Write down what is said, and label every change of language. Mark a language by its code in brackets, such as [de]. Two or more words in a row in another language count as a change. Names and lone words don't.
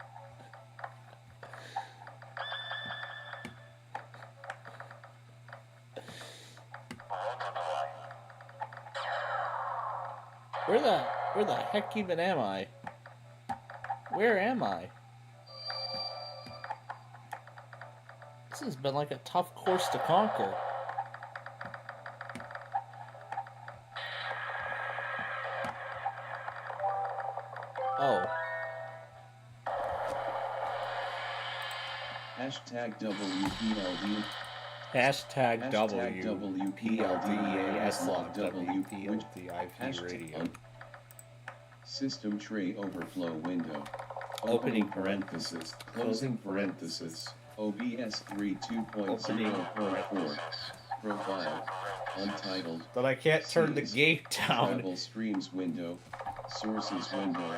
[en] Where the heck even am I? Where am I? This has been like a tough course to conquer. Oh. Hashtag WPLD. Hashtag Hashtag radio. System tray overflow window. Opening parenthesis. Closing parenthesis. OBS 3 2.044. Profile. Untitled. But I can't turn the Scenes. gate down. Travel streams window. Sources window.